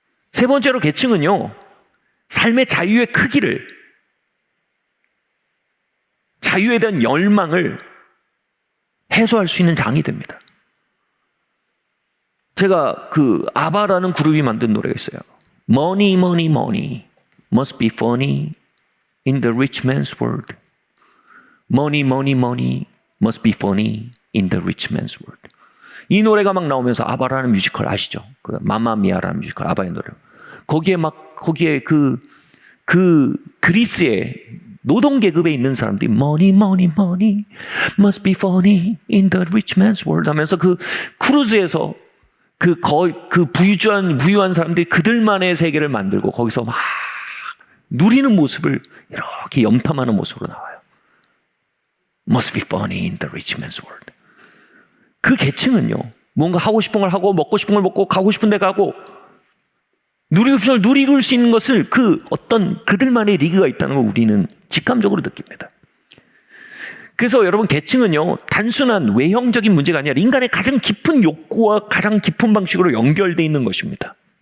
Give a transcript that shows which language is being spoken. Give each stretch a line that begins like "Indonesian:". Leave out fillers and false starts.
Korean: 세 번째로 계층은요, 삶의 자유의 크기를, 자유에 대한 열망을 해소할 수 있는 장이 됩니다. 제가 그 아바라는 그룹이 만든 노래가 있어요.
English: Money, money, money must be funny in the rich man's world. Money, money, money must be funny in the rich man's world.
Korean: 이 노래가 막 나오면서 아바라는 뮤지컬 아시죠? 그 마마미아라는 뮤지컬 아바의 노래. 거기에 그 그리스의 노동 계급에 있는 사람들이
English: money, money, money must be funny in the rich man's world
Korean: 하면서 그 크루즈에서 그 부유한 사람들이 그들만의 세계를 만들고 거기서 막 누리는 모습을 이렇게 염탐하는 모습으로 나와요.
English: Must be funny in the rich man's world.
Korean: 그 계층은요, 뭔가 하고 싶은 걸 하고 먹고 싶은 걸 먹고 가고 싶은 데 가고 누리고 싶은 걸 누릴 수 있는 것을 그 어떤 그들만의 리그가 있다는 걸 우리는 직감적으로 느낍니다. 그래서 여러분, 계층은요, 단순한 외형적인 문제가 아니라 인간의 가장 깊은 욕구와 가장 깊은 방식으로 연결되어 있는 것입니다.